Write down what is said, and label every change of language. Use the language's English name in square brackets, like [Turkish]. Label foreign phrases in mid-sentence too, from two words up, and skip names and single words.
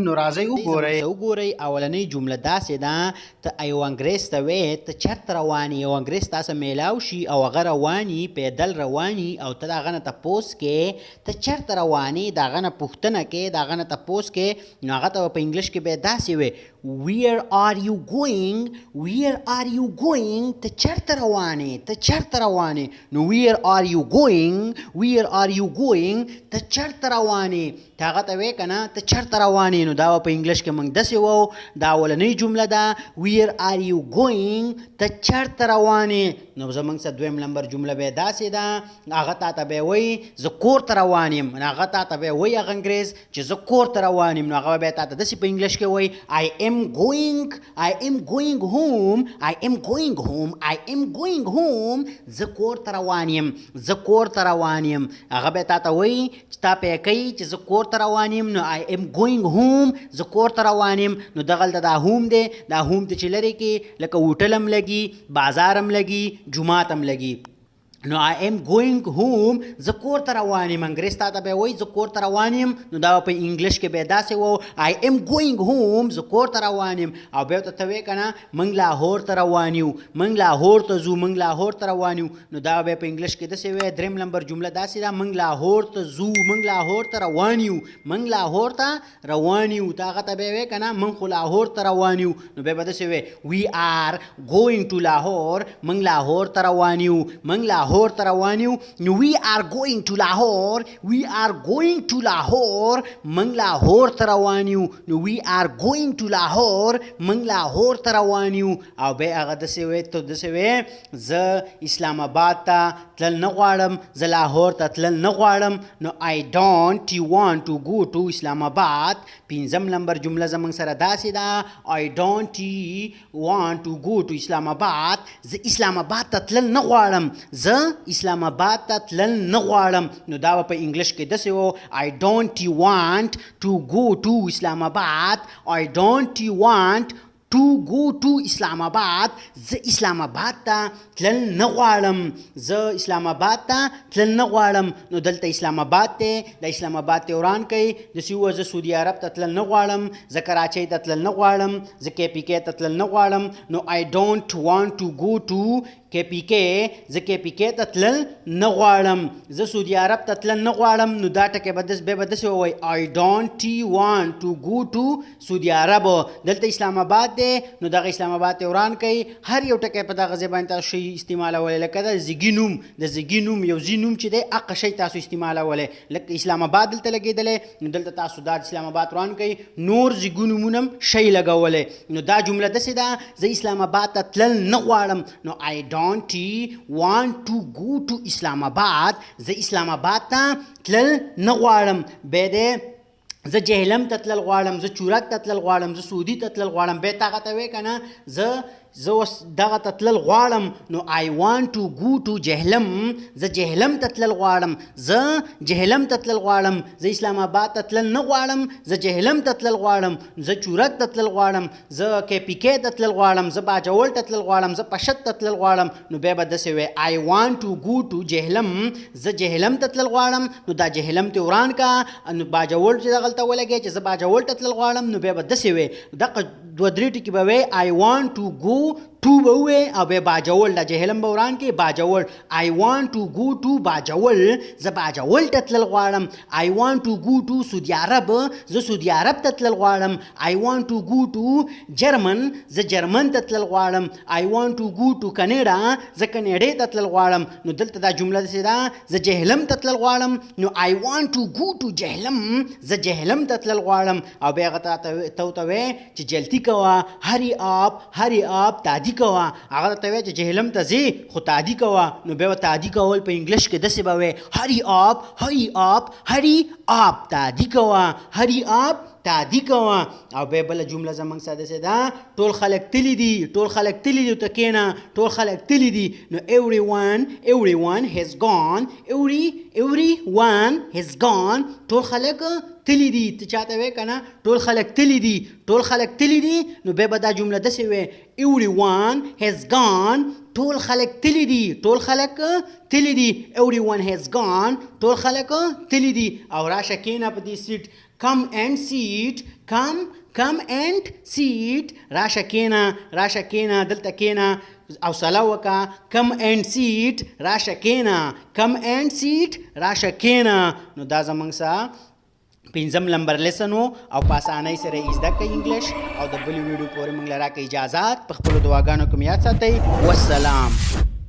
[Pashto] نو راځي وګورئ اولنۍ جمله داسې ده ته یو انګریز ته وې ته چرته رواني. یو انګریز تاسو میلاو شي او هغه رواني پیدل رواني او ته دغه نه تپوس کې ته چرته رواني دغه نه پوښتنه کې دغه نه تپوس کې نو هغه ته په انګلیش کې به داسې وي [English] where are you going where are you going [Pashto] ته چرته رواني ته چرته رواني نو [English] where are you going [Pashto] ته چرته رواني ته هغه ته وې کنه ته چرته رواني نو دا په انګلیش کې موږ داسې وو دا اولنۍ جمله ده [English] where are you going [Pashto] ته چرته رواني نو زموږ څه دویم نمبر جمله به داسې ده هغه تا ته به وایي زه کور ته روان یم نو هغه تا ته به وایي هغه انګریز چې زه کور ته روان یم نو هغه به تا ته داسې په انګلیش کې وایي [English] I am going [Pashto] home زه کور ته روان یم هغه به تا ته وایي چې تا پې کوي چې زه کور ته روان یم نو [English] I am going home [Pashto] زه کور ته روان یم نو دغلته دا هوم دی دا هوم ته چې لرې کې لکه هوټل هم لګي بازار هم لګي جومات هم لګي نو [English] I am going home [Pashto] زه کور ته روان یم انګریز تا ته به وایي زه کور ته روان یم نو دا په انګلیش کې به داسې وو [English] I am going home [Pashto] زه کور ته روان یم او بیا ته وې کنه موږ لاهور ته روان یو موږ لاهور ته ځو موږ لاهور ته روان یو نو دا به په انګلیش کې داسې وې دریم نمبر جمله داسې ده موږ لاهور ته ځو موږ لاهور ته روان یو موږ لاهور ته روان یو دا هغه ته به وې کنه موږ خو لاهور ته روان یو نو به داسې وې [English] we are going to [Pashto] لاهور موږ لاهور ته روان یو موږ لاهور ته روان یو نو [English] we are going to [Pashto] لاهور موږ لاهور ته روان یو نو [English] we are going to [Pashto] لاهور موږ لاهور ته روان یو او به هغه داسې وې ته داسې وې زه اسلام آباد ته تلل نه غواړم زه لاهور ته تلل نه غواړم نو [English] I don't want to go to [Pashto] اسلام آباد پنځم نمبر جمله زموږ سره داسې ده [English] I don't want to go to [Pashto] اسلام آباد زه اسلام آباد ته تلل نه غواړم زه اسلام آباد ته تلل نه غواړم نو دا په انګلیش کې داسې وو [English] I don't want to go to [Pashto] اسلام آباد [English] I don't want to go to [Pashto] اسلام آباد زه اسلام آباد ته تلل نه غواړم زه اسلام آباد ته تلل نه غواړم نو دلته اسلام آباد ته د اسلام آباد ته وران کوي داسې ووایه زه سعودي عرب ته تلل نه غواړم زه کراچۍ ته تلل نه غواړم زه KPK ته تلل نه غواړم نو [English] I don't want to go to [Pashto] KPK زه KPK ته تلل نه غواړم زه سعودي عرب ته تلل نه غواړم نو دا ټکی به داسې ووایي [English] I don't want to go to [Pashto] سعودي عرب دلته اسلام آباد دی نو دغه اسلام آباد ته وران کوي هر یو ټکی په دغه ځای باندې تاسو شی استعمالولی لکه د زیږي نوم د زیږي نوم یو زی نوم چې دی هغه شی تاسو استعمالولی لکه اسلام آباد دلته لګېدلی نو دلته تاسو دا اسلام آباد وران کوي نور زیږو نومونه هم شی لګولی نو دا جمله داسې ده زه اسلام آباد ته تلل نه غواړم نو [English] I don't want to go to [Pashto] اسلام آباد زه اسلام آباد ته تلل نه غواړم بیا دی زه جهلم ته تلل غواړم زه چورک ته تلل غواړم زه سعودي ته تلل غواړم بیا ته هغه ته وې که نه زه اوس دغه ته تلل غواړم نو [English] I want to go to [Pashto] جهلم زه جهلم ته تلل غواړم زه جهلم ته تلل غواړم زه اسلام آباد ته تلل نه غواړم زه جهلم ته تلل غواړم زه چورک ته تلل غواړم زه KPK ته تلل غواړم زه باجوړ ته تلل غواړم زه پشت ته تلل غواړم نو بیا به داسې وی [English] I want to go to [Pashto] جهلم زه جهلم ته تلل غواړم نو دا جهلم ته وران کا نو باجوړ چې دغلته ولګې چې زه باجوړ ته تلل غواړم نو بیا به داسې وی دغه دوه درې ټکي به وی [English] I want to go to [Pashto] به ووایې او بیا باجوړ دا جهلم به وران کې باجوړ [English] I want to go to [Pashto] باجوړ زه باجوړ ته تلل غواړم [English] I want to go to [Pashto] سعودي عرب زه سعودي عرب ته تلل غواړم [English] I want to go to [Pashto] جرمن زه جرمن ته تلل غواړم [English] I want to go to [Pashto] کاناډا زه کاناډا ته تلل غواړم نو دلته دا جمله داسې ده زه جهلم ته تلل غواړم نو [English] I want to go to [Pashto] جهلم زه جهلم ته تلل غواړم او بیا هغه ته وایې چې جلدي کوه [English] hurry up [Pashto] تعدي کوه هغه ته وایي چې جهلم ته ځې خو تعدي کوه نو بیا به تعدي کول په انګلیش کې داسې به وایي [English] hurry up [Pashto] تعدي کوه [English] hurry up [Pashto] تعدي کوه او بیا بله جمله زموږ سره داسې ده ټول خلک تللي دي ته کښېنه ټول خلک تللي دي نو [English] everyone has gone everyone has gone [Pashto] ټول خلک تلی دي. ته چاته وې که نه ټول خلک تلی دي، ټول خلک تلی دي، نو بیا به دا جمله داسې وې [English] everyone has gone. [Pashto] ټول خلک تلی دي، ټول خلک تلی دي. [English] everyone has gone. [Pashto] ټول خلک تلی دي. او راشه کېنه په دې سیټ. [English] come and sit. come and sit. [Pashto] راشه کېنه، راشه کېنه، دلته کېنه او سلا وکا. [English] come and sit. [Pashto] راشه کېنه. [English] come and sit. [Pashto] راشه کېنه. نو دا زمونږ سره 5 نمبر لیسن او په اسانۍ سره یې زده کړئ انګلیش. او د بلې ویډیو پورې موږ له راکړئ اجازات. په خپلو دعاګانو کې مې یاد ساتئ. والسلام.